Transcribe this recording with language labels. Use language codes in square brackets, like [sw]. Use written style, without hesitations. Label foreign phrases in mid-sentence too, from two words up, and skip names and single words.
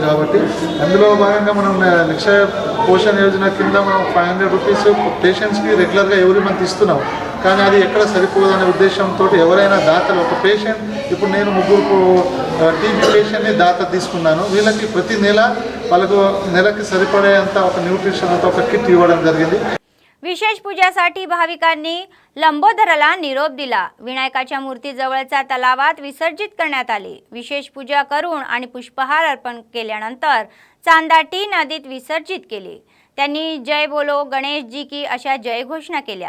[te] కాబట్టి అందులో భాగంగా మనం నిక్షయ పోషణ యోజన కింద మనం 500 [en] rupees patientsకి regularగా [te] ఎవరి మంత్ ఇస్తున్నాం. కానీ అది ఎక్కడ సరిపోదనే ఉద్దేశంతో ఎవరైనా దాతలు ఒక పేషెంట్ ఇప్పుడు నేను 3 [en] TB patientని [te] దాత తీసుకున్నాను. వీళ్ళకి ప్రతి నెల వాళ్ళకు నెలకి సరిపడేంత ఒక న్యూట్రిషన్ అంతా ఒక కిట్ ఇవ్వడం జరిగింది. [mr] विशेष पूजासाठी भाविकांनी लंबोदराला निरोप दिला. विनायकाच्या मूर्तीजवळच्या तलावात विसर्जित करण्यात आले. विशेष पूजा करून आणि पुष्पहार अर्पण केल्यानंतर चांदाटी नदीत विसर्जित केले. त्यांनी [hi] जय बोलो गणेश जी की [mr] अशा जयघोषणा केल्या.